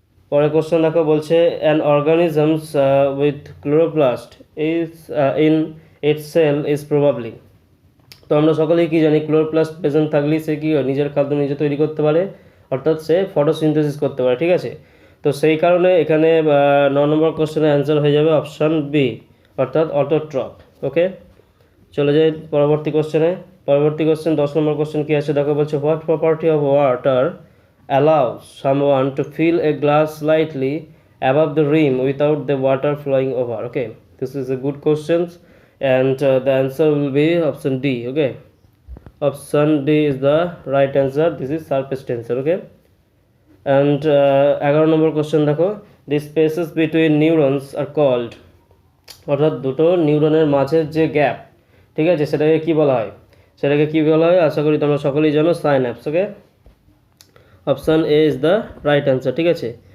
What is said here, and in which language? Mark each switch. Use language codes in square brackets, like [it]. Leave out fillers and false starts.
[en] পরের কোশ্চেন দেখো, বলছে an organisms with chloroplast is in its cell is probably. [bn] তো আমরা সকলেই কি জানি, ক্লোরোপ্লাস্ট প্রেজেন্ট থাকলেই সে কি নিজের খাদ্য নিজে তৈরি করতে পারে, অর্থাৎ সে ফটোসিনথেসিস করতে পারে, ঠিক আছে। তো সেই কারণে এখানে 9 নম্বর কোশ্চেনের অ্যান্সার হয়ে যাবে অপশান বি, অর্থাৎ অটোট্রফ। ওকে, চলে যাই পরবর্তী কোশ্চেনে। [en] পরবর্তী কোশ্চেন 10 নম্বর কোশ্চেন কি আছে দেখো, বলছে what property of water allows someone to fill a glass slightly above the rim without the water flowing over. Okay, this is a good question, and the answer will be option D. Okay, option D is the right answer. This is surface tensor. [bn] Okay, and 11 number question দেখো, the spaces between neurons are called, অর্থাৎ দুটো নিউরনের মাঝের যে gap, ঠিক আছে, সেটাকে কি বলা হয়, সেটাকে কি বলা হয়, আশা করি তোমরা সকলেই জানো, synapse. [en] Okay, option A is the right answer, ঠিক আছে।